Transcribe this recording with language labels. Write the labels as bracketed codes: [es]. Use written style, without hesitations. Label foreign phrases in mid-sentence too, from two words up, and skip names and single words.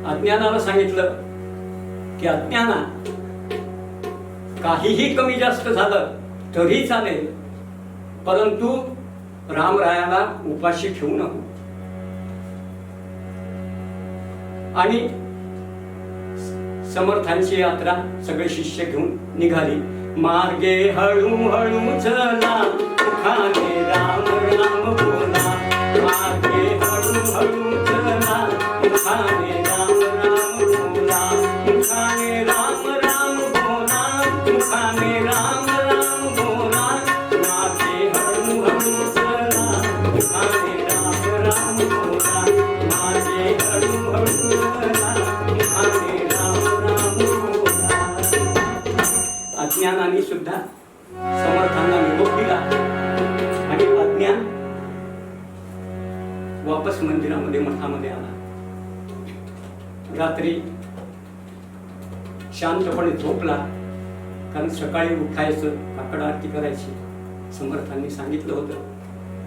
[mr] अज्ञानाला सांगितलं की अज्ञाना, काहीही कमी जास्त झालं तरी चालेल, परंतु रामरायाला उपाशी ठेवू नको. आणि समर्थांची यात्रा सगळे शिष्य घेऊन निघाली. मार्गे हळूहळू चला, मुखाने राम राम बोला. मार्गे हळूहळू चला, मुखाने राम राम बोला. मुखाने राम राम बोला, मुखाने राम राम बोला. मार्गे हळूहळू चला, मुखाने राम राम बोला. मार्गे हळूहळू चला, मुखाने राम राम बोला. अज्ञानाने सुद्धा समर्थांना निरोप दिला आणि अज्ञान वापस मंदिरामध्ये मठामध्ये आला. रात्री शांतपणे झोपला, कारण सकाळी उठायचं, काकड आरती करायची समर्थांनी सांगितलं होतं.